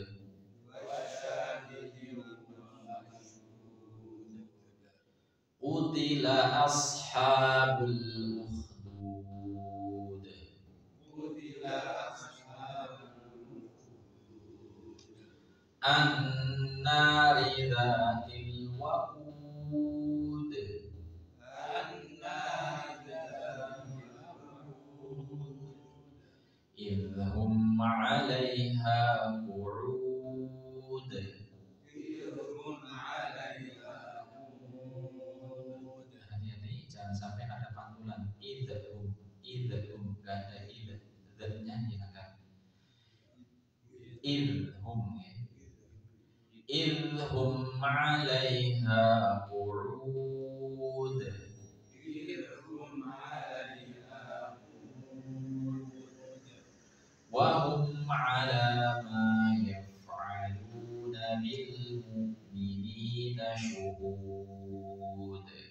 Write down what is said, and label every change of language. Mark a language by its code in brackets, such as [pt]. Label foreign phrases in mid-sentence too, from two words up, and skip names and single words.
[ar] قتل أصحاب الأخدود. النار ذات الوقود. إذ هم عليها قعود. [id] Hati-hati jangan sampai ada pantulan idhum, gak ada idhnya hilangkan. [ar] إذ هم، يا. إذ هم عليها قعود. وهم على ما يفعلون بالمؤمنين شهود.